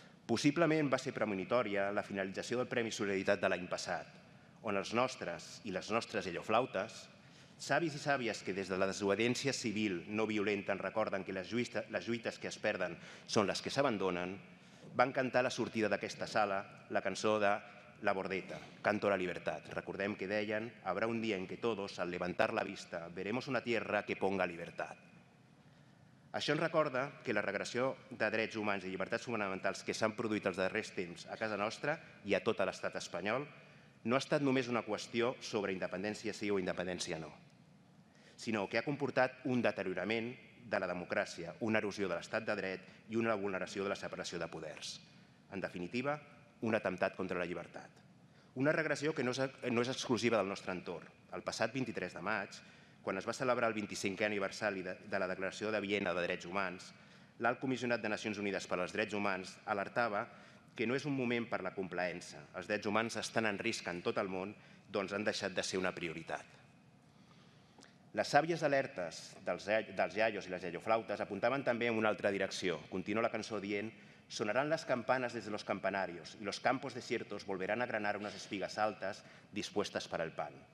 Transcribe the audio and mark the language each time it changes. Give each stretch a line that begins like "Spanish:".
Catalan: Possiblement va ser premonitòria la finalització del Premi Solidaritat de l'any passat, on els nostres i les nostres elloflautes, savis i sàvies que des de la desobediència civil no violenta ens recorden que les lluites que es perden són les que s'abandonen, van cantar a la sortida d'aquesta sala la cançó de La Bordeta, Canto a la Libertad. Recordem que deien,
Spanish: habrá un día en que todos, al levantar la vista, veremos una tierra que ponga libertad.
Catalan: Això ens recorda que la regressió de drets humans i llibertats fonamentals que s'han produït els darrers temps a casa nostra i a tot l'estat espanyol no ha estat només una qüestió sobre independència sí o independència no, sinó que ha comportat un deteriorament de la democràcia, una erosió de l'estat de dret i una vulneració de la separació de poders. En definitiva, un atemptat contra la llibertat. Una regressió que no és exclusiva del nostre entorn. El passat 23 de maig, quan es va celebrar el 25è aniversari de la Declaració de Viena de Drets Humans, l'Alt Comissionat de Nacions Unides per als Drets Humans alertava que no és un moment per la complaença. Els drets humans estan en risc en tot el món, doncs han deixat de ser una prioritat. Les sàvies alertes dels iaios i les iaioflautes apuntaven també en una altra direcció. Continua la cançó dient:
Spanish: «Sonarán las campanas desde los campanarios y los campos desiertos volverán a granar unas espigas altas dispuestas para el pan.